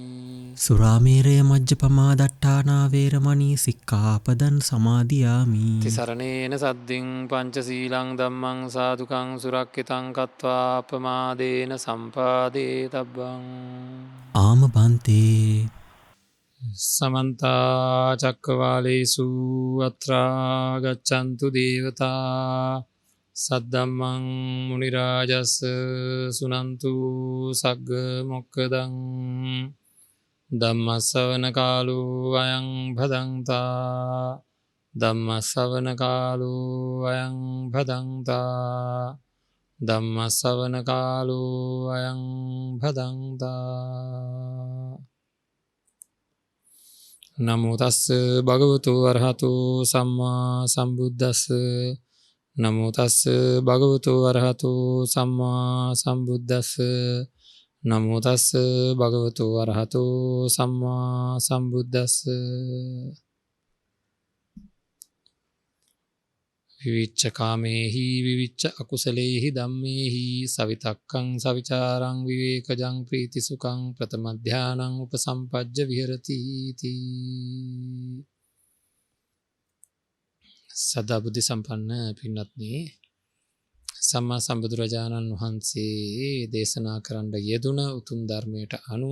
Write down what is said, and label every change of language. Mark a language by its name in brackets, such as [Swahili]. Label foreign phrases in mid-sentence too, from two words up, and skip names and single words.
[Pali] සුරාමේරය මජ්ජපමා දට්ඨානා වේරමණී සික්ඛාපදං සමාදියාමි තිසරණේන සද්දින් පංචශීලං ධම්මං සාදුකං සුරක්ඛිතං කତ୍වා අපමාදේන සම්පාදේ තබ්බං. [Sinhala] ආම බන්තේ [Pali] සමන්ත චක්කවාලේසු අත්‍රා ගච්ඡන්තු දේවතා සද්දම්මං මුනි රාජස් සුනන්තු සග්ග මොක්ඛදං ධම්මස්සවන කාලෝ අයං භදංතා ධම්මස්සවන කාලෝ අයං භදංතා ධම්මස්සවන කාලෝ අයං භදංතා. නමෝ තස්ස භගවතු වරහතෝ සම්මා සම්බුද්දස්ස. නමෝ තස්ස භගවතු වරහතෝ සම්මා සම්බුද්දස්ස. නමෝ තස්ස භගවතු වරහතෝ සම්මා සම්බුද්දස්ස. විවිච්ඡ කාමේහි විවිච්ඡ අකුසලේහි ධම්මේහි සවිතක්කං සවිචාරං විවේකජං ප්‍රීතිසුඛං ප්‍රථම ධානං උපසම්පජ්ජ විහෙරති තී. [Sinhala] සදා බුද්ධ සම්පන්න පින්වත්නි, සම්මා සම්බුදුරජාණන් වහන්සේ දේශනා කරන්න යෙදුන උතුම් ධර්මයට අනුව